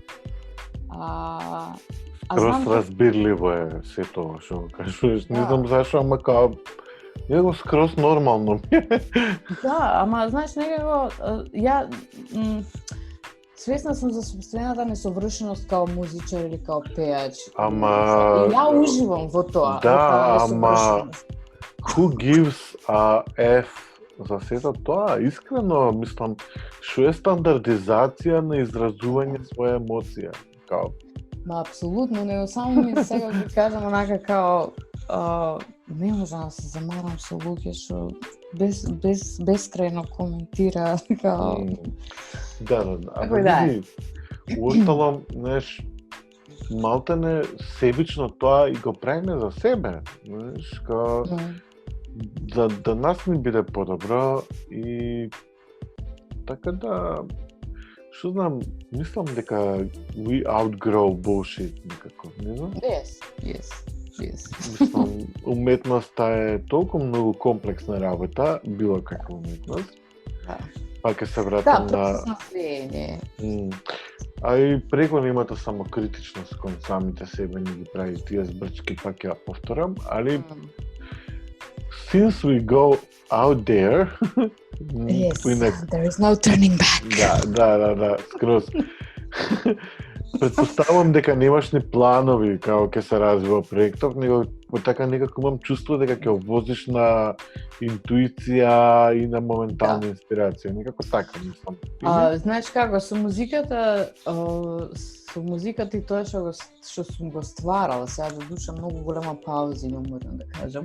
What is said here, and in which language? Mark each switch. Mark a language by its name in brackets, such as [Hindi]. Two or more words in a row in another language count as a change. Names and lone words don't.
[Macedonian] Разбирливо е се тоа што кажеш, не знам зашо, ама као некако скроз нормално ми е. Да, ама знаеш некако ја свесна сум за собствената несовршеност као музичар или као пеач. Ама ја уживам во тоа. Да, ама [English] who gives a F [Macedonian] за сето тоа? Искрено, мислам, што е стандардизација на изразување своја емоција? Као? Апсолутно, не, само ми сега ги кажам онака као не можам да се замарам со луѓе што безкрајно коментира као. Да. Види, уосталом, знаеш, малтене себично тоа и го правиме за себе, знаеш, као да нас ни биде подобро и така да, што знам, мислам дека [English] we outgrow bullshit [Macedonian] некако, не знам? [English] Yes. [Macedonian] Мислам, уметноста е толку многу комплексна работа, било каква уметност. Па ќе се вратам процесно влијање. А и преку немата само критичност кон самите себе не ги прави тие збрчки, пак ја повторам, али [English] since we go out there, there is no turning back. [Macedonian] Да, скроз. Предпоставам дека немаш ни планови како ќе се развива проектот, него така некако имам чувство дека ќе возиш на интуиција и на моментална инспирација, некако така мислам. Знаеш како, со музиката и тоа што сум го стварала, сега до душа многу голема пауза имам, морам да кажам.